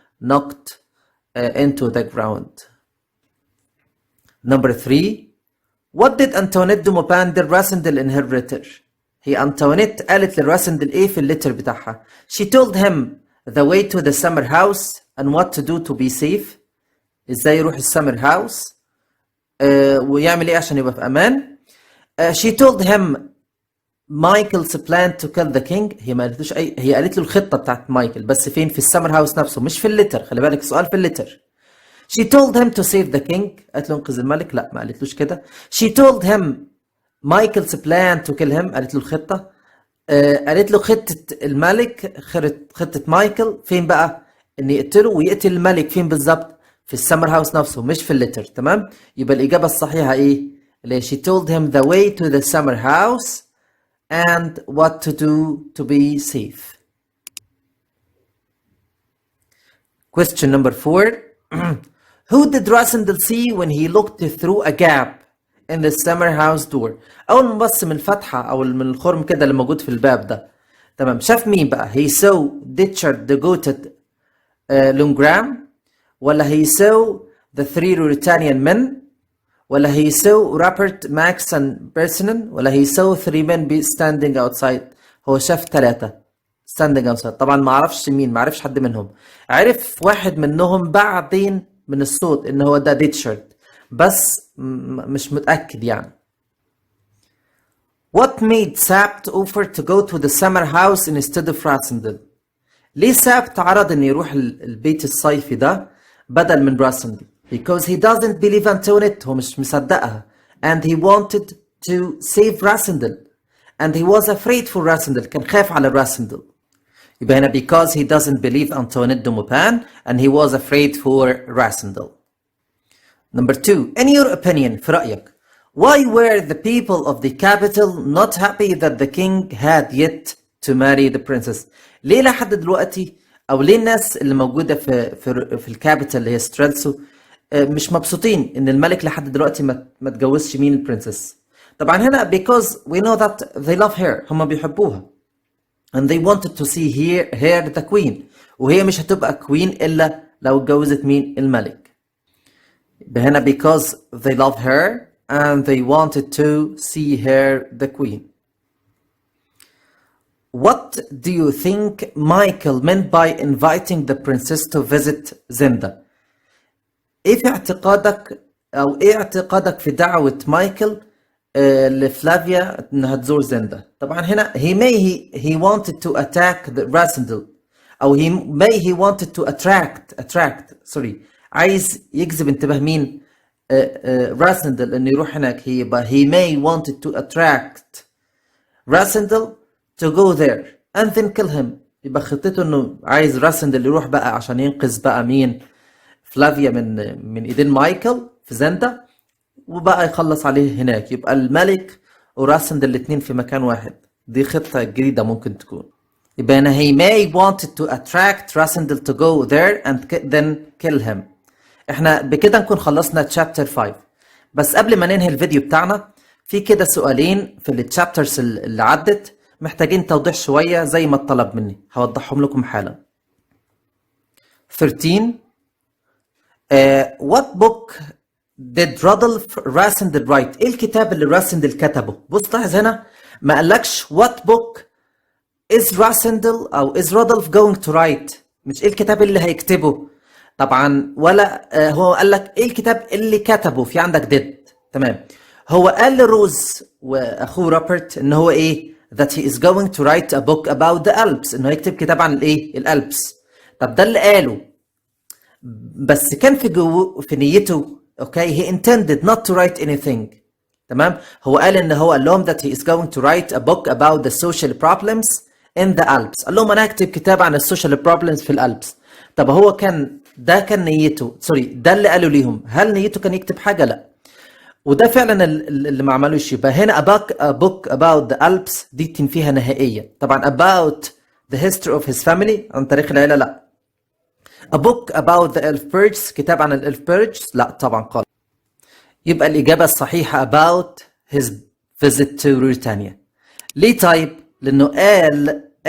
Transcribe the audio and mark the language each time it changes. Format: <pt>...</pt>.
<en>knocked into the ground. Number 3. What did Antoinette de Maupin tell Rassendyll in her letter?</en> <ar>هي أنطوانيت قالت للراسندل إيه في الليتر بتاعها؟</ar> <en>She told him the way to the summer house and what to do to be safe.</en> <ar>إزاي يروح السمر هاوس ويعمل إيه عشان يبقى في أمان.</ar> <en>She told him Michael's plan to kill the king.</en> <ar>هي ما قالتلوش هي قالت له الخطة بتاعت مايكل، بس فين؟ في السمر هاوس نفسه، مش في الليتر. خلي بالك السؤال في الليتر.</ar> <en>She told him to save the king.</en> <ar>قالت له انقذ الملك. لا، ما قالتلوش كده.</ar> <en>She told him Michael's plan to kill him.</en> <ar>قالت له الخطة. قالت له خطة الملك، خطة مايكل فين بقى؟ إن يقتله ويقتل الملك فين بالظبط؟ في السمر هاوس نفسه، مش في الليتر. تمام؟ يبقى الإجابة الصحيحة إيه؟ اللي</ar> <en>she told him the way to the summer house and what to do to be safe. Question number 4. Who did Rassendyll see when he looked through a gap in the summer house door?</en> <ar>أول ما بص من الفتحة أو من الخرم كده اللي موجود في الباب ده. تمام، شاف مين بقى؟</ar> <en>He saw Ditchard the goated Lungram، ولا he saw the 3 Ruritanian men، ولا he saw Rupert, Max and Personen، ولا he saw 3 men be standing outside.</en> <ar>هو شاف</ar> <en>3 standing outside.</en> <ar>طبعا ما عرفش مين، ما عرفش حد منهم. عرف واحد منهم بعدين من الصوت ان هو ده ديتشارد، بس مش متأكد يعني.</ar> <en>What made Sabt offer to go to the summer house instead of Rassendyll؟</en> <ar>ليه سابت عرض انه يروح البيت الصيفي ده بدل من راسندل؟</ar> <en>Because he doesn't believe Antoinette.</en> <ar>هو مش مصدقها.</ar> <en>And he wanted to save Rassendyll. And he was afraid for Rassendyll.</en> <ar>كان خايف على Rassendyll. يبقى هنا</ar> <en>because he doesn't believe Antoinette de Maupin and he was afraid for Rassendyll. Number 2. In your opinion،</en> <ar>في رأيك،</ar> <en>why were the people of the capital not happy that the king had yet to marry the princess؟</en> <ar>ليه لحد دلوقتي أو ليه الناس اللي موجودة في الكابيتال اللي هي سترالسو مش مبسوطين إن الملك لحد دلوقتي ما تجوزش مين البرنسس؟ طبعا هنا because we know that they love her. هم بيحبوها.</ar> <en>and they wanted to see her the queen.</en> <ar>وهي مش هتبقى queen إلا لو اتجوزت مين؟ الملك.</ar> <en>هنا because they love her and they wanted to see her the queen. What do you think Michael meant by inviting the princess to visit Zenda؟</en> <ar>ايه في اعتقادك او ايه اعتقادك في دعوة مايكل لفلافيا انها تزور زندا؟</ar> <en>طبعا هنا he wanted to attack the Rassendyll او he wanted to attract</en> <ar>عايز يجذب انتباه مين؟</ar> <en>Rassendyll</en> <ar>انه يروح هناك.</ar> <en>he may wanted to attract Rassendyll to go there and then kill him.</en> <ar>يبقى خطته انه عايز Rassendyll يروح بقى عشان ينقذ بقى مين؟ فلافيا من ايدين مايكل في زندا، وبقى يخلص عليه هناك. يبقى الملك وراسندل الاثنين في مكان واحد. دي خطة جديدة ممكن تكون. يبقى هنا</ar> <en>he may wanted to attract Rassendyll to go there and then kill him.</en> <ar>احنا بكده نكون خلصنا chapter 5. بس قبل ما ننهي الفيديو بتاعنا في كده سؤالين في التشابترز اللي عدت محتاجين توضيح شوية زي ما اتطلب مني. هوضحهم لكم حالا. 13.</ar> <en>What book did Rodolph Rassendyll write؟</en> <ar>ايه الكتاب اللي راسندل كتبه؟ بص لاحظ هنا ما قالكش</ar> <en>what book is Rassendyll او is Rodolph going to write.</en> <ar>مش ايه الكتاب اللي هيكتبه طبعا، ولا هو قال لك ايه الكتاب اللي كتبه. في عندك did. تمام. هو قال لروز واخوه روبرت ان هو ايه</ar> <en>that he is going to write a book about the Alps،</en> <ar>انه يكتب كتاب عن الايه؟ الألبس. طب ده اللي قاله، بس كان في نيته اوكي</ar> <en>he intended not to write anything.</en> <ar>تمام.</ar> <en>هو قال ان هو قال لهم that he is going to write a book about the social problems in the Alps.</en> <ar>قال لهم انا هكتب كتاب عن السوشيال بروبلمز في الألبس. طب هو كان نيته ده اللي قالوا ليهم. هل نيته كان يكتب حاجه؟ لا. وده فعلا اللي ما عملوش. يبقى هنا</ar> <en>a book about the Alps</en> <ar>دي تنفيها نهائيا. طبعا</ar> <en>about the history of his family</en> <ar>عن تاريخ العيله لا.</ar> <en>A book about the Elfbergs</en> <ar>كتاب عن الإلفبرجز لا طبعا خالص. يبقى الإجابة الصحيحة</ar> <en>about his visit to Ruritania.</en> <ar>ليه طيب؟ لأنه قال</ar>